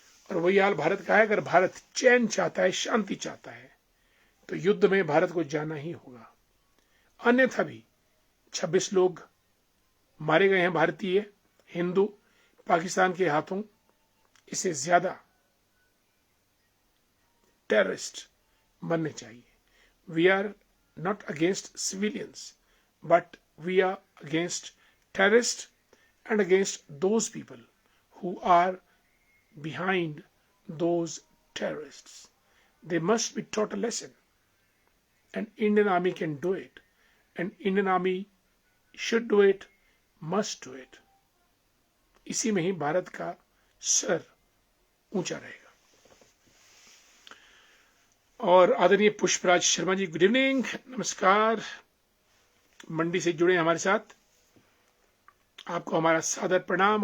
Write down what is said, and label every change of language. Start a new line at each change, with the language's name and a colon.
Hindi: और वही हाल भारत का है। अगर भारत चैन चाहता है, शांति चाहता है, तो युद्ध में भारत को जाना ही होगा। अन्यथा भी 26 लोग मारे गए हैं भारतीय हिंदू पाकिस्तान के हाथों। इससे ज्यादा टेररिस्ट बनने चाहिए।
English: We are not against civilians, but we are against terrorists and against those people who are behind those terrorists. They must be taught a lesson, and Indian Army can do it, and Indian Army should do it, must do it.
Hindi: इसी में ही भारत का sir ऊंचा रहेगा। और आदरणीय Pushpraj Sharma ji, good evening, नमस्कार। मंडी से जुड़े हमारे साथ, आपको हमारा सादर प्रणाम।